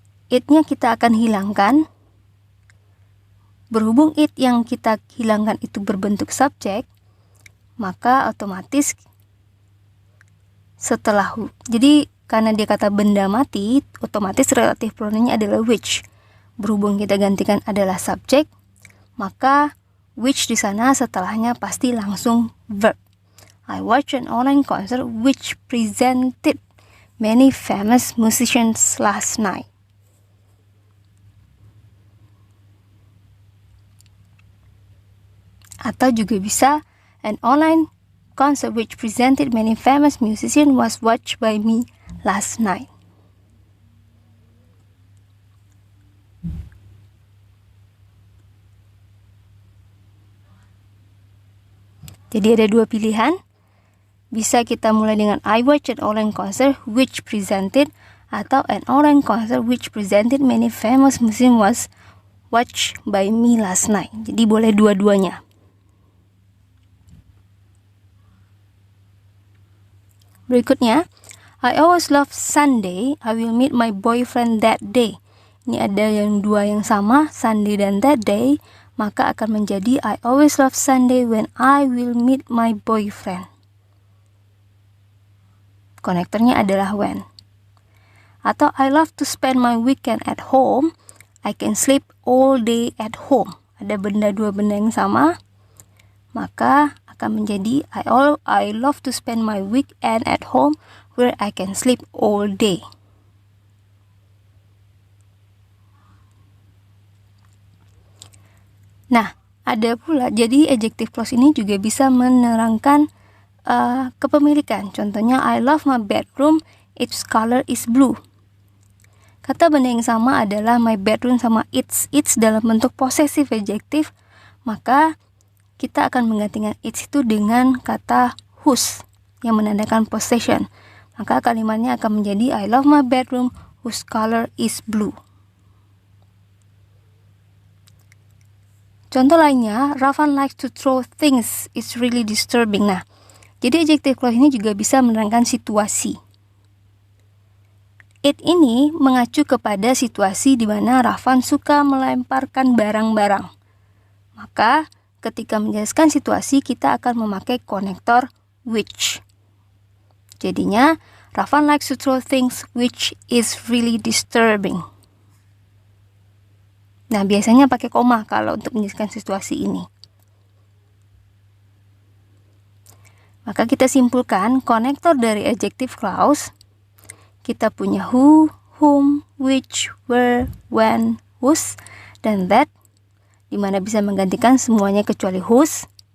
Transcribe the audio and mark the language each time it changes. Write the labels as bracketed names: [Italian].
[Indonesian] It-nya kita akan hilangkan. Berhubung it yang kita hilangkan itu berbentuk subjek, maka otomatis setelah jadi karena dia kata benda mati, otomatis relatif pronounnya adalah which. Berhubung kita gantikan adalah subjek, maka which di sana setelahnya pasti langsung verb. [English] I watched an online concert which presented many famous musicians last night. [Indonesian] Atau juga bisa [English] an online concert which presented many famous musicians was watched by me last night. [Indonesian] Jadi ada dua pilihan. Bisa kita mulai dengan [English] I watched an online concert which presented atau an online concert which presented many famous musicians was watched by me last night. [Indonesian] Jadi boleh dua-duanya. [English] Berikutnya, I always love Sunday. I will meet my boyfriend that day. [Indonesian] Ini ada yang dua yang sama, Sunday dan that day. Maka akan menjadi [English] I always love Sunday when I will meet my boyfriend. [Indonesian] Konektornya adalah when. [English] Atau I love to spend my weekend at home. I can sleep all day at home. [Indonesian] Ada dua benda yang sama. Maka akan menjadi [English] I love to spend my weekend at home where I can sleep all day. [Indonesian] Nah, ada pula, jadi adjective clause ini juga bisa menerangkan kepemilikan. [English] Contohnya, I love my bedroom, its color is blue. [Indonesian] Kata benda yang sama adalah my bedroom sama its. Its dalam bentuk possessive adjective, maka kita akan menggantikan its itu dengan kata whose yang menandakan possession. Maka kalimatnya akan menjadi [English] I love my bedroom whose color is blue. [Indonesian] Contoh lainnya, [English] Rafan likes to throw things. It's really disturbing. [Indonesian] Nah, jadi adjective clause ini juga bisa menerangkan situasi. It ini mengacu kepada situasi di mana Rafan suka melemparkan barang-barang. Maka, ketika menjelaskan situasi, kita akan memakai konektor which. [English] Jadinya, Rafan likes to throw things which is really disturbing. [Indonesian] Nah, biasanya pakai koma kalau untuk menjelaskan situasi ini. Maka kita simpulkan konektor dari adjective clause. Kita punya who, whom, which, where, when, whose, dan that, di mana bisa menggantikan semuanya kecuali whose.